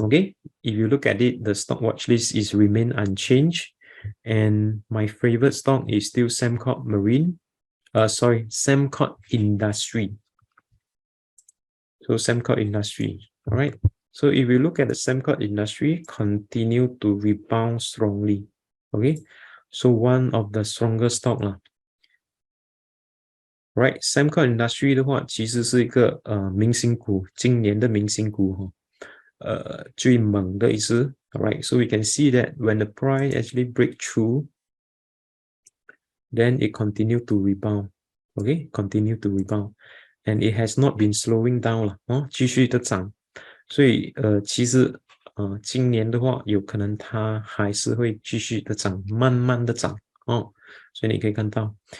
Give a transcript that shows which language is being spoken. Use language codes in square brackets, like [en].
[en] Okay, if you look at it, the stock watch list is remain unchanged, and my favorite stock is still Sembcorp Marine. Sembcorp Industry. So Sembcorp Industry. All right. So if you look at the Sembcorp Industry, continue to rebound strongly. Okay. So one of the strongest stock lah. [zh] Right, Sembcorp Industry 的话，其实是一个明星股，今年的明星股最猛的一只。 [en] Alright, so we can see that when the price actually break through, then it continue to rebound. Okay, continue to rebound, and it has not been slowing down [zh] 了继续的涨。所以其实今年的话，有可能它还是会继续的涨，慢慢的涨所以你可以看到。